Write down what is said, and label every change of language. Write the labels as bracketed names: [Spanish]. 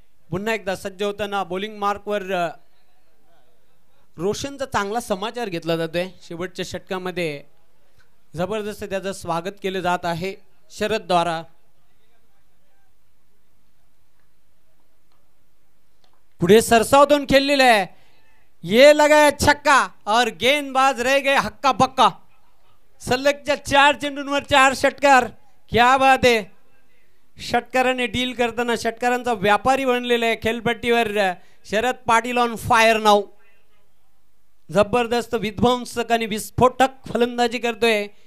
[Marathi] पुन्हा एकदा सज्ज होताना बॉलिंग मार्कवर रोशनचा चांगला समाचार घेतला जातोय. शेवटच्या षटकामध्ये जबरदस्त त्याचं स्वागत केलं जात आहे शरद द्वारा. पुढे सरसावून खेळलेला आहे. [Hindi] ये लगा छक्का और गेंदबाज रह गए हक्का बक्का. [Marathi] सलगच्या 4 चेंडूंवर 4 षटकार. [Hindi] क्या बात [Marathi] आहे. षटकाराने डील करताना षटकारांचा व्यापारी बनलेला आहे खेळपट्टीवर शरद पाटील. ऑन फायर नाव. जबरदस्त विध्वंसक आणि विस्फोटक फलंदाजी करतोय.